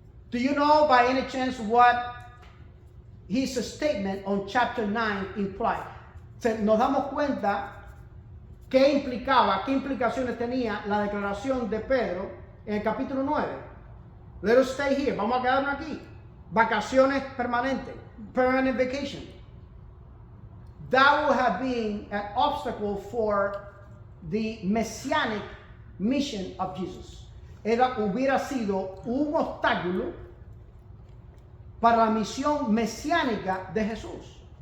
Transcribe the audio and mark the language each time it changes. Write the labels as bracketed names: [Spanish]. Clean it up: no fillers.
[English] Do you know by any chance what his statement on chapter 9 implied? [Spanish] Nos damos cuenta qué implicaciones tenía la declaración de Pedro en el capítulo 9. [English] Let us stay here. [Spanish] Vamos a quedarnos aquí. Vacaciones permanentes. [English] Permanent vacation. That would have been an obstacle for the messianic mission of Jesus. [Spanish] Hubiera sido un obstáculo para la misión mesiánica de Jesús.